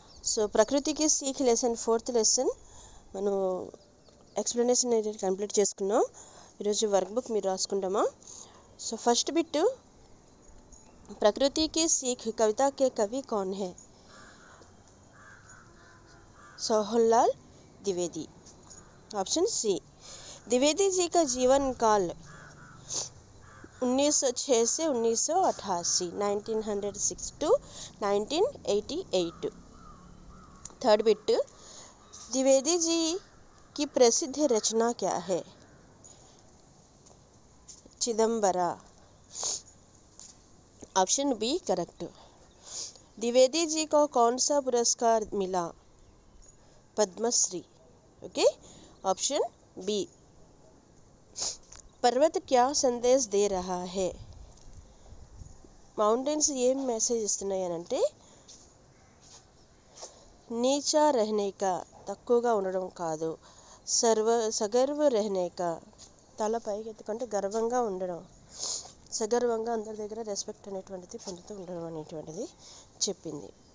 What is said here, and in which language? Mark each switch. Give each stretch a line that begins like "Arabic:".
Telugu: So ప్రకృతికి seek lesson 4th lesson మనం explanation అనేది కంప్లీట్ చేసుకున్నాం. ఈరోజు వర్క్ బుక్ మీరు రాసుకుంటామా?
Hindi: సో ఫస్ట్ బిట్, प्रकृति की सीख कविता के कवि कौन है? सोहनलाल द्विवेदी। Option C. द्विवेदी जी का जीवन काल 1906 से 1988, 1906 to 1988। Third bit, Dwivedi ji की प्रसिद्ध रचना क्या है? चिदंबरा। Option B correct. Dwivedi ji को कौन सा पुरस्कार मिला? पद्मश्री। Okay, option B. पर्वत क्या संदेश दे रहा है?
Telugu: మౌంటైన్స్ ఏం మెసేజ్ ఇస్తున్నాయి అని అంటే
Hindi: నీచా రహనేకా,
Telugu: తక్కువగా ఉండడం కాదు,
Hindi: సగర్వ రహనేకా,
Telugu: తల పైకెత్తుకుంటే గర్వంగా ఉండడం, సగర్వంగా అందరి దగ్గర రెస్పెక్ట్ అనేటువంటిది పొందుతూ ఉండడం అనేటువంటిది చెప్పింది.